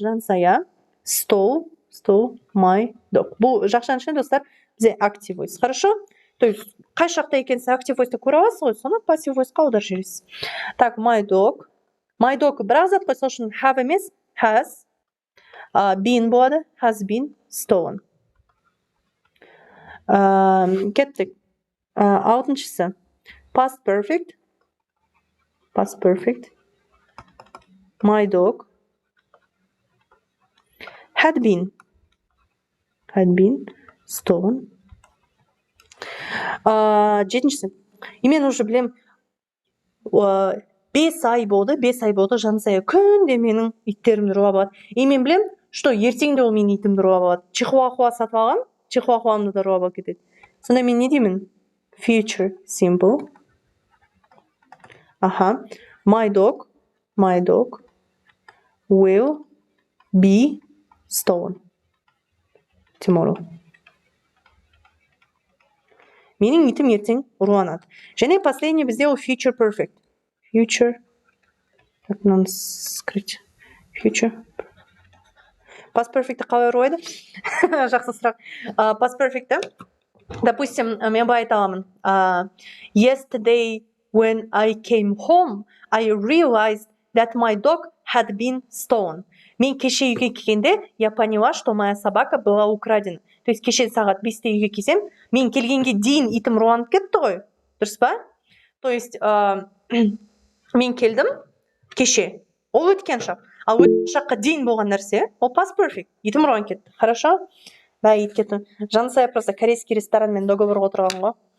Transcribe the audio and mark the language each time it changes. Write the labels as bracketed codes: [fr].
[en] Жансая stole my dog. [kk] Бұл жақшаның ішінде, достар, бізде active voice. [ru] Хорошо? То есть, [kk] қай жақта екенсіз active voice-ті көре аласыз ғой, соны passive voice-қа аударып жібересіз. Так, my dog бірақ зат қой, сол үшін have емес, has been болады, [en] has been stolen. [kk] Кеттік. Алтыншысы. Past perfect. [en] My dog had been stolen. [kk] Жетіншісі. Мен уже білем, 5 ай болды, Жансая күнде менің иттерімді ұрлап алады. Мен білем, [ru] что [kk] ертеңде ол менің итімді ұрлап алады. Чихуахуа сатып алған, чихуахуамды да ұрлап алып кетеді. Сонда мен не деймін? Future simple. [en] My dog will be stolen tomorrow. [kk] Менің итім ертең ұрланады. Және [ru] последний [kk] бізде ол future perfect. [ru] Future. Так, нам скрыть. Future. [kk] Past perfect'ті қалай ұрлайды? Жақсы сұрақ. Past perfect'ті, [ru] допустим, [kk] мен былай айта аламын. [en] Yesterday when I came home, I realized that my dog had been stolen. [kk] Мен кеше үйге келгенде, [ru] я поняла, что моя собака была украдена. То есть [kk] кеше сағат 5-те үйге келсем, мен келгенге дейін итім ұрланып кетті ғой. Дұрыс па? То есть мен келдім кеше. Ол өткен шақ. Ал өткен шаққа дейін болған нәрсе, ол past perfect. Итім ұрланып кетті. [ru] Хорошо? Да, [kk] ит кетті. Жансая [ru] просто [kk] корейский ресторанмен договорға отырған ғой.